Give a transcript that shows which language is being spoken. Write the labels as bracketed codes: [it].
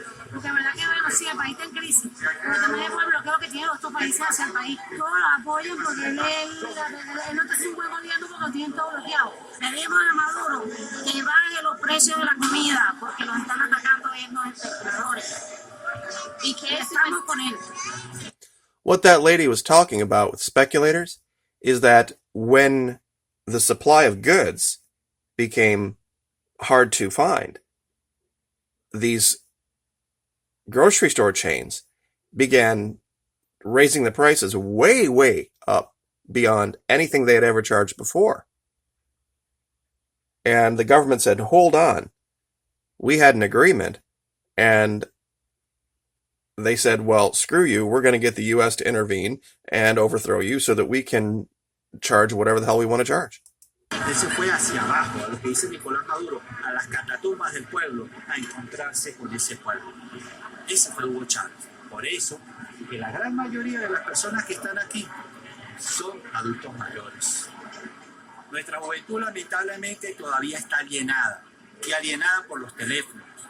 [es] Porque es verdad que, bueno, sí, el país está en crisis. Pero también es por el bloqueo que tienen los otros países hacia el país. Todos los apoyan porque él no está sin buen gobierno porque lo tienen todo bloqueado. Le dimos a Maduro que baje los precios de la comida porque los están atacando ellos los especuladores. Y que estamos con él. [en] What that lady was talking about with speculators is that when the supply of goods became hard to find, these grocery store chains began raising the prices way, way up beyond anything they had ever charged before. And the government said, hold on, we had an agreement, and they said, well, screw you, we're going to get the U.S. to intervene and overthrow you so that we can charge whatever the hell we want to charge. [es] Eso fue hacia abajo, a lo que dice Nicolás Maduro, a las catatumbas del pueblo, a encontrarse con ese pueblo. Ese fue Hugo Chávez. Por eso, que la gran mayoría de las personas que están aquí son adultos mayores. Nuestra juventud lamentablemente todavía está alienada, y alienada por los teléfonos,